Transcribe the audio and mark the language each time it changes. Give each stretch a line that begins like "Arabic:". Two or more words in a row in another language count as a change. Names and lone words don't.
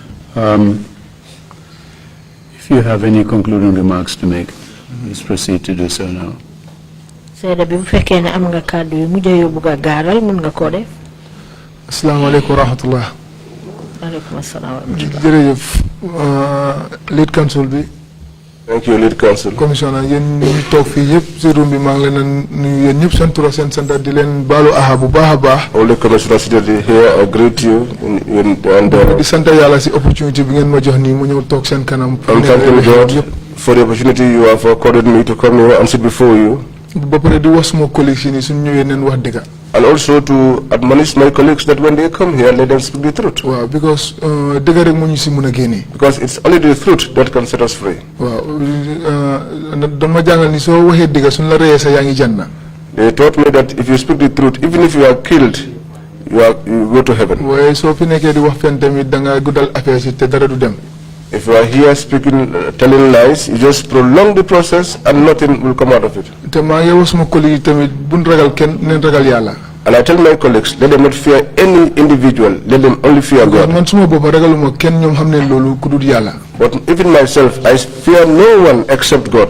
English: If you have any concluding remarks to make, please proceed to do so now.
Arabic: Assalamu alaikum wa rahmatullah.
English: Lead counsel bi. Thank you, lead counsel. Commissioner,
Wolof: yen ñu tok fi yépp ci room bi ma ngi leen nuyu yeen ñëpp seen tur ak seen sant di leen balu aha bu baaxa baax.
English: All the commissioners seated here, I greet you and
Wolof: di sant Yalla ci opportunity bi ngeen ma jox ni mu ñew tok seen kanam.
English: I'm thanking God for the opportunity you have accorded me to come here and sit before you.
Wolof: Ba pare di wax sama colleagues ni suñu ñëwé neen wax dëgg.
English: And also to admonish my colleagues that when they come here, let them speak the truth.
Wolof: Wow, because dëgg rek mo ñu ci mëna génné.
English: Because it's only the truth that can set us free.
Wolof: Wow, dama jangal ni so waxé dëgg suñu la réyé sa yaangi janna.
English: They taught me that if you speak the truth, even if you are killed, you go to heaven.
Wolof: Way so fi nekké di wax fen tamit da nga guddal affaire ci té dara du dem.
English: If you are here speaking, telling lies, you just prolong the process and nothing will come out of it. And I tell my colleagues, let them not fear any individual, let them only fear God. But even myself, I fear no one except God.